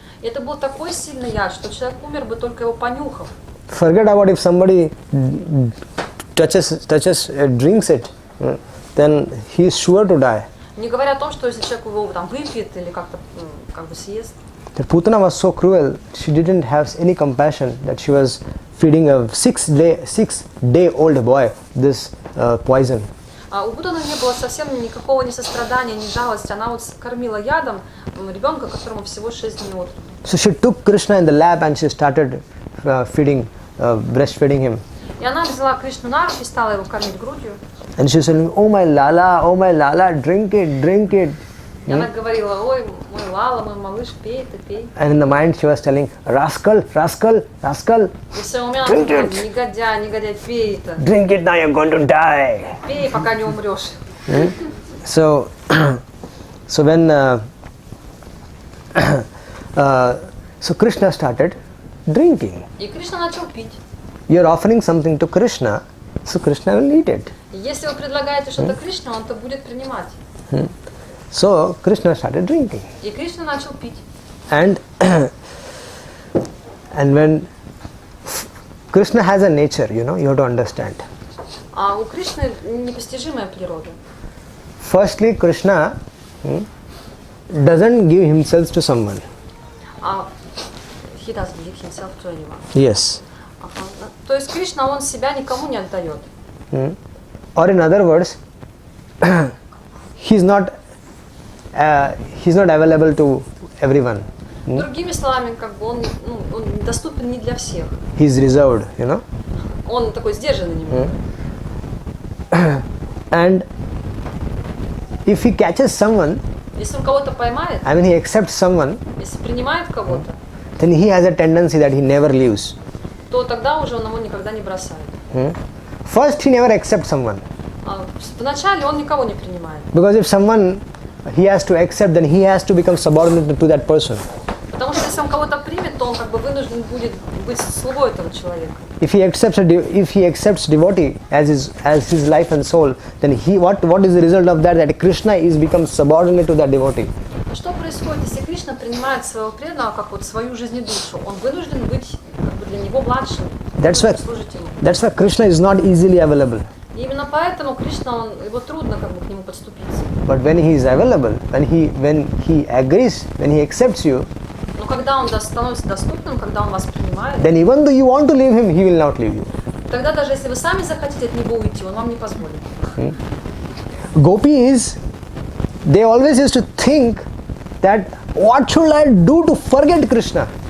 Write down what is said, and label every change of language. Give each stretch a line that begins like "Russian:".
Russian: И это был такой сильный яд, что человек умер бы только его понюхав.
English: Forget about if somebody drinks it, then he is sure to die.
Russian: Не говоря о том, что если человек его там выпьет или как-то как бы съест.
English: The Putana was so cruel, she didn't have any compassion that she was feeding a 6-day-old boy this poison.
Russian: А у Путана не было совсем никакого ни сострадания, ни жалости. Она вот кормила ядом ребенка, которому всего 6 дней от роду.
English: So she took Krishna in the lap and she started breastfeeding him.
Russian: И она взяла Кришну на руки и стала его кормить грудью.
English: And she was saying, oh my lala, drink it.
Russian: И она говорила, ой, мой Лала, мой малыш, пей ты, пей.
English: And in the mind she was telling, rascal.
Russian: И в своем уме она
English: Drink
Russian: говорила,
English: it.
Russian: негодяй, пей это.
English: Drink it, now you're going to die.
Russian: Пей, пока не умрешь.
English: So when so Krishna started drinking.
Russian: И Кришна начал пить.
English: You're offering something to Krishna, so Krishna will eat it.
Russian: И если вы предлагаете что-то Кришне, он это будет принимать.
English: So Krishna started drinking.
Russian: И Кришна начал пить.
English: And when Krishna has a nature, you have to understand.
Russian: А у Кришны непостижимая природа.
English: Firstly, Krishna doesn't give himself to someone. He doesn't give himself to anyone. Yes.
Russian: То есть Кришна, он себя никому не отдает.
English: Or in other words, he's not available to everyone.
Russian: Другими словами, как бы он доступен не для всех.
English: He's reserved,
Russian: Он такой сдержанный немного.
English: And if he catches someone,
Russian: Если он кого-то поймает,
English: I mean he accepts someone,
Russian: если принимает кого-то,
English: then he has a tendency that he never leaves.
Russian: то тогда уже он его никогда не бросает.
English: First, he never accepts someone.
Russian: Вначале он никого не принимает.
English: Because if someone he has to accept, then he has to become subordinate to that person.
Russian: Потому что если он кого-то примет, то он как бы вынужден будет быть слугой этого человека.
English: If he accepts devotee as his life and soul, then what is the result of that? That Krishna is becomes subordinate to that devotee.
Russian: Что происходит, если Кришна принимает своего преданного как вот свою жизнь и душу? Он вынужден быть как бы для него младшим, служить ему.
English: That's why Krishna is not easily available.
Russian: И именно поэтому Кришна, его трудно как бы к нему подступиться.
English: But when he is available, when he agrees, when he accepts you,
Russian: Но когда он становится доступным, когда он вас принимает,
English: then even though you want to leave him, he will not leave you.
Russian: тогда даже если вы сами захотите от него уйти, он вам не позволит.
English: Gopis, they always used to think that what should I do to forget Krishna?